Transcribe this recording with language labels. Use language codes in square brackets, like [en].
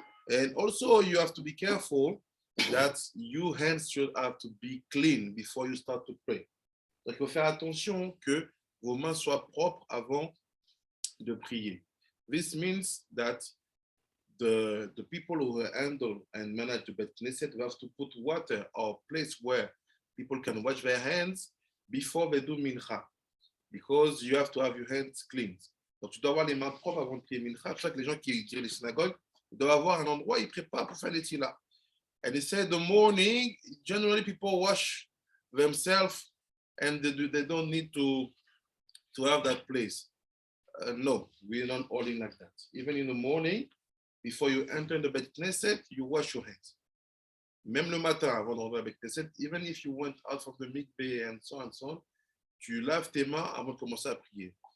[en] And also you have to be careful that your hands should have to be clean before you start to pray. [fr] Donc, il faut faire attention que vos mains soient propres avant de prier. [en] This means that the people who handle and manage the Bet Knesset have to put water or place where people can wash their hands before they do mincha, because you have to have your hands clean. [fr] Donc, tu dois avoir les mains propres avant de prier mincha. C'est pour ça que les gens qui dirigent les synagogues doivent avoir un endroit où ils préparent pour faire les tefila. [en] And they say the morning, generally people wash themselves and they don't need to have that place. No, we're not holding like that. Even in the morning, before you enter the Bet Knesset, you wash your hands. [fr] Même le matin, avant d'entrer à Bet Knesset, [en] even if you went out from the mikveh and so on, [fr] tu laves tes mains avant de commencer à prier.